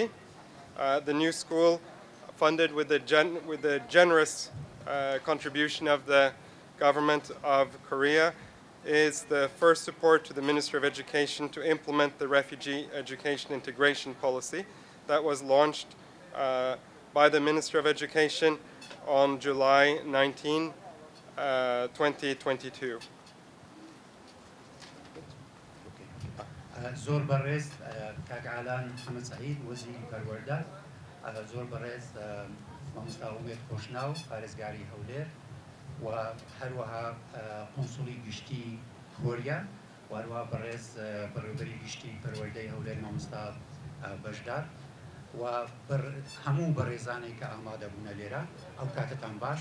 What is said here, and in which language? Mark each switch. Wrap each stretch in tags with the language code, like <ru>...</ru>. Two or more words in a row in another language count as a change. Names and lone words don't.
<en>The new school, funded with the generous contribution of the government of Korea, is the first support to the Ministry of Education to implement the refugee education integration policy that was launched by the Ministry of Education on July 19, 2022.</en> <ckb>زۆر بەڕێز کاک ئالان محەممەد سعید وەزیری پەروەردە زۆر بەڕێز مامۆستا ئومێد کۆشناو پارێزگاری هەولێر و هەروەها قۆنسوڵی گشتی کۆریا وهروەها بەڕێز بەڕێوەبەری گشتی پەروەردەی هەولێر مامۆستا بەشدار و هەموو بەڕێزانەی کە ئامادەبوونە لێرە ئەو کاتتان باش.</ckb>